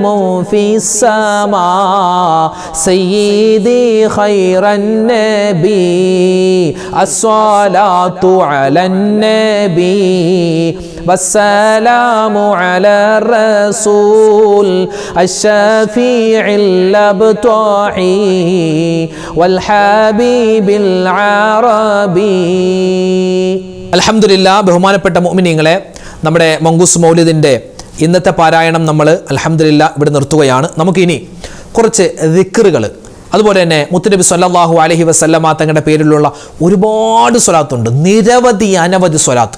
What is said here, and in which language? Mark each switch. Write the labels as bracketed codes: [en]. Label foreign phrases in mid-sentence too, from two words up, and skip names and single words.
[ar] في السماء سيدي خير النبي الصلاة على النبي والسلام على الرسول الشفيع الأبطحي والحبيب العربي അൽഹംദുലില്ലാഹ്. [ml] ബഹുമാനപ്പെട്ട മുഅ്മിനീങ്ങളെ, നമ്മുടെ മങ്കൂസ് മൗലിദിൻ്റെ ഇന്നത്തെ പാരായണം നമ്മൾ അൽഹംദുലില്ലാഹ് ഇവിടെ നിർത്തുകയാണ്. നമുക്കിനി കുറച്ച് ദിക്റുകൾ, അതുപോലെ തന്നെ മുത്തുനബി [ar] صلى الله عليه وسلم [ml] തങ്ങളുടെ പേരിലുള്ള ഒരുപാട് സ്വലാത്തുണ്ട്, നിരവധി അനവധി സ്വലാത്ത്.